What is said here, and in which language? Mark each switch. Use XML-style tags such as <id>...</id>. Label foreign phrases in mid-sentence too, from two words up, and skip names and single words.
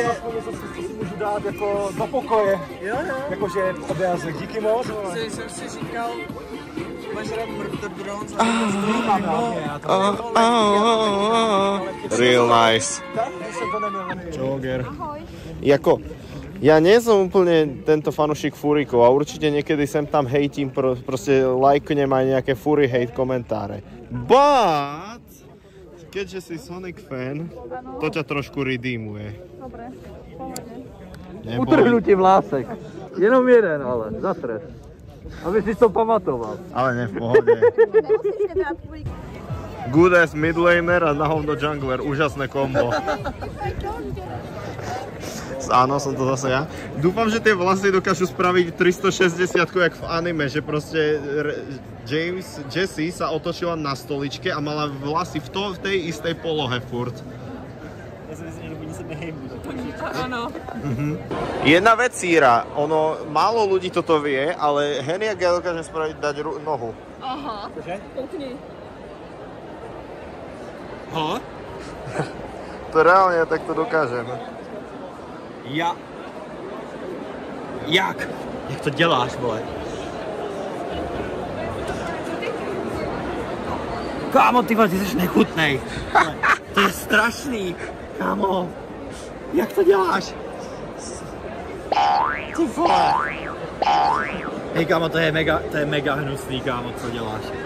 <cs>co si můžu dát jako do pokoje. Jo. Jakože obrázek. Díky moc. Jsem si říkal, máš rád Murder Drones a Mám rád, já to</cs> <en>Real nice.</en> <cs>Tak, když jsem to neměl. Joger. Jako,</cs> <sk>ja nie som úplne tento fanúšik furikov a určite niekedy sem tam hejtím, proste lajknem aj nejaké</sk> <en>furry hate</en> <sk>komentáre. But, keďže si Sonic fan, to ťa trošku redeemuje. Dobre,</sk> <cs>Utrhnutí vlásek. Jenom jeden, ale za stres. Aby si to pamatoval. Ale ne v pohode. nemusíš dát tvůj...</cs> <en>Good ass midlaner</en> <cs>a na hovno jungler, úžasné kombo.</cs> <sk>Áno, som to zase ja. Dúfam, že tie vlasy dokážu spraviť 360 jak v anime, že proste Jessie sa otočila na stoličke a mala vlasy v tej istej polohe furt. Ja si myslím, že oni sa nehejbú.</sk> <cs>Ano.</cs> <sk>Jedna vec, Círa, málo ľudí toto vie, ale Henia ja dokážem spraviť dať nohu. Aha. Cože?</sk> <cs>Koukni. Ha?</cs> <sk>To reálne ja takto dokážem.</sk> <cs>Jak? Jak to děláš, vole? Kámo, ty vole, ty jsi nechutnej. To je strašný. Kámo, jak to děláš? Ty vole. Hej kámo, to je mega hnusný, kámo, co děláš.</cs>